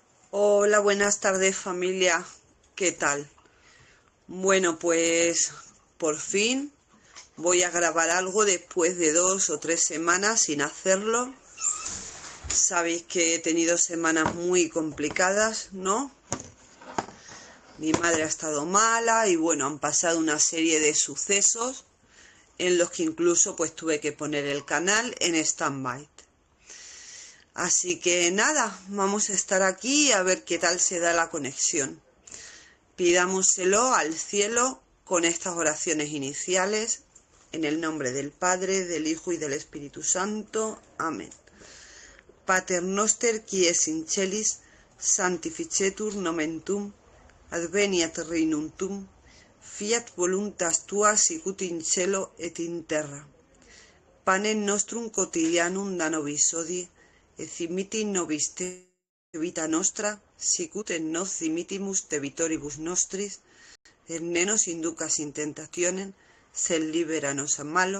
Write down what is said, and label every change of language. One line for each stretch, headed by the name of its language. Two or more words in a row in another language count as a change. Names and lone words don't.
Spanish: Hola, buenas tardes familia, ¿qué tal? Bueno, pues por fin voy a grabar algo después de 2 o 3 semanas sin hacerlo. Sabéis que he tenido semanas muy complicadas, ¿no? Mi madre ha estado mala y bueno, han pasado una serie de sucesos en los que incluso pues tuve que poner el canal en stand-by. Así que nada, vamos a estar aquí a ver qué tal se da la conexión. Pidámoselo al cielo con estas oraciones iniciales, en el nombre del Padre, del Hijo y del Espíritu Santo. Amén.
Latin: Pater noster qui es in celis, sanctificetur nomen tuum, adveniat regnum tuum, fiat voluntas tua sicut in cielo et in terra. Panem nostrum quotidianum da nobis hodie, et dimitti nobis te vita nostra, sicut et nos dimittimus debitoribus nostris, et ne nos inducas in tentationem, sed libera nos a malo.